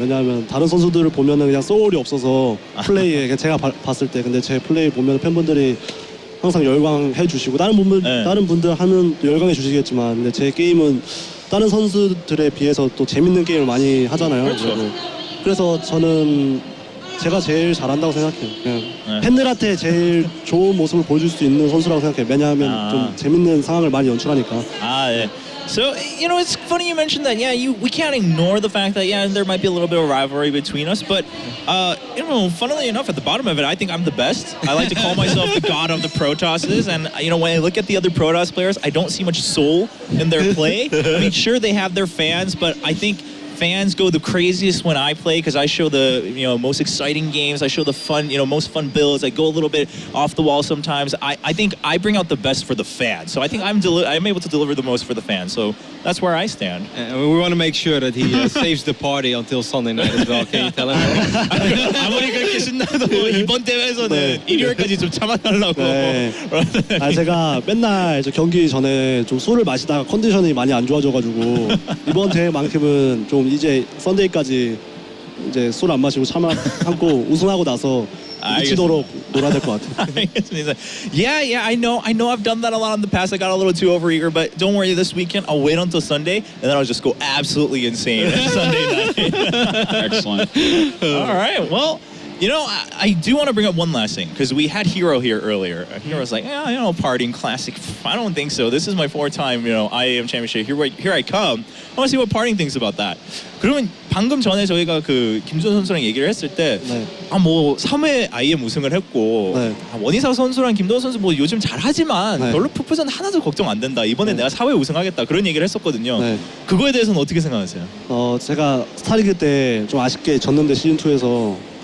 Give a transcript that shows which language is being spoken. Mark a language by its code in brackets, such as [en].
[ko] 왜냐하면 다른 선수들을 보면은 그냥 소울이 없어서 플레이에 그냥 제가 봤을 때 근데 제 플레이 보면 팬분들이 항상 열광해 주시고 다른 분들 하면 열광해 주시겠지만 근데 제 게임은 다른 선수들에 비해서 또 재밌는 게임을 많이 하잖아요. 그렇죠. 그래서 저는 제가 제일 잘한다고 생각해요. 그냥 팬들한테 제일 좋은 모습을 보여줄 수 있는 선수라고 생각해요. 왜냐하면 좀 재밌는 상황을 많이 연출하니까. 네. [en] So, you know, it's funny you mentioned that. Yeah, we can't ignore the fact that, yeah, there might be a little bit of rivalry between us. But, you know, funnily enough, at the bottom of it, I think I'm the best. I like to call myself the god of the Protosses. And, you know, when I look at the other Protoss players, I don't see much soul in their play. I mean, sure, they have their fans, but I think fans go the craziest when I play because I show the most exciting games. I show the fun, most fun builds. I go a little bit off the wall sometimes. I think I bring out the best for the fans. So I think I'm able to deliver the most for the fans. So that's where I stand. And we want to make sure that he saves the party until Sunday night as well. Can you tell him? [ko] 아무리 그렇게 신나도 이번 대회에서는 일요일까지 좀 참아달라고. 네. 제가 맨날 저 경기 전에 좀 술을 마시다가 컨디션이 많이 안 좋아져가지고 이번 대회만큼은 좀 이제 썬데이까지 이제 술 안 마시고 참고 우승하고 나서 미치도록 놀아야 될 것 같아요. [en] Yeah, I know I've done that a lot in the past. I got a little too overeager, but don't worry, this weekend I'll wait until Sunday and then I'll just go absolutely insane Sunday night. Excellent. All right, well, you know, I do want to bring up one last thing because we had Hero here earlier. Hero's like, PartinG Classic. I don't think so. This is my fourth time, IEM Championship. Here I come. I want to see what PartinG thinks about that. [ko] 그러면 방금 전에 저희가 그 김준 선수랑 얘기를 했을 때, 뭐 3회 IEM 우승을 했고, 원희사 선수랑 김도호 선수 뭐 요즘 잘하지만 별로 풋풋은 하나도 걱정 안 된다. 이번에 내가 4회 우승하겠다. 그런 얘기를 했었거든요. 그거에 대해서는 어떻게 생각하세요? 제가 스타리그 때 좀 아쉽게 졌는데 시즌 2에서.